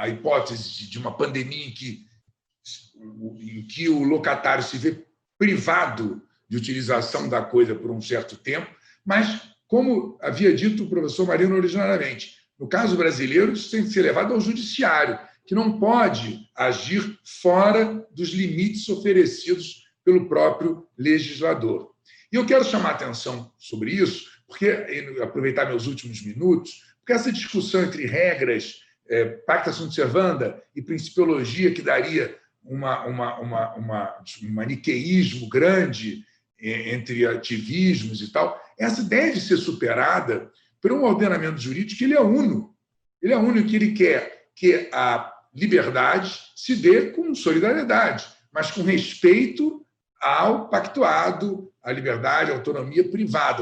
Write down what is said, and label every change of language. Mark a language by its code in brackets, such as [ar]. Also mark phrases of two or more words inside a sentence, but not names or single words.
[pt] hipótese de uma pandemia em que o locatário se vê privado de utilização da coisa por um certo tempo, mas, como havia dito o professor Marino originariamente, no caso brasileiro, isso tem que ser levado ao judiciário, que não pode agir fora dos limites oferecidos pelo próprio legislador. E eu quero chamar a atenção sobre isso, porque aproveitar meus últimos minutos, porque essa discussão entre regras, [la] pacta sunt servanda [pt] e principiologia, que daria um maniqueísmo grande entre ativismos e tal, essa deve ser superada por um ordenamento jurídico que ele é uno. Ele é uno, que ele quer que a liberdade se dê com solidariedade, mas com respeito ao pactuado, à liberdade, à autonomia privada.